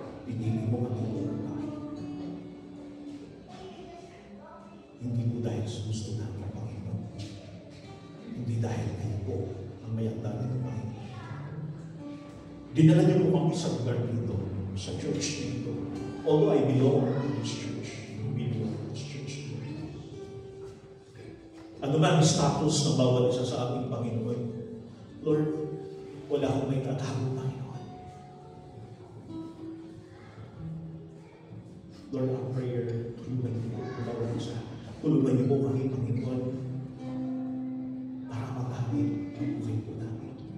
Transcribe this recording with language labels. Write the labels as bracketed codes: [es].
[tl] Pinili mo kami, Panginoon. Hindi po dahil sa gusto namin, Panginoon. Hindi dahil kayo po ang mayagdagan ng Panginoon. Dinala niyo po kami sa lugar dito, sa church dito. [en] Although I belong to this church, you belong to this church [tl] dito. Ano man ang status ng bawat isa sa ating Panginoon, Lord, wala akong may tatago, Panginoon. [en] Lord, our prayer, [tl] tulungan niyo po bawat isa. Tulungan niyo po kami, Panginoon, para magamit ang buhay po namin.